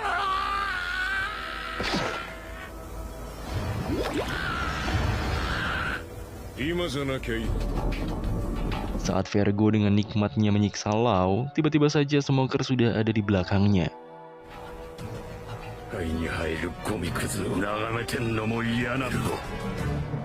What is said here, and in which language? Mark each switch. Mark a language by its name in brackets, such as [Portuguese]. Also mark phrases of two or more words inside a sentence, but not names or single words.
[Indonesian] Saat Vergo dengan nikmatnya menyiksa Law, tiba-tiba saja Smoker sudah ada di belakangnya. [Japanese] 肺に入るゴミくずを眺めてんのも嫌なんだ。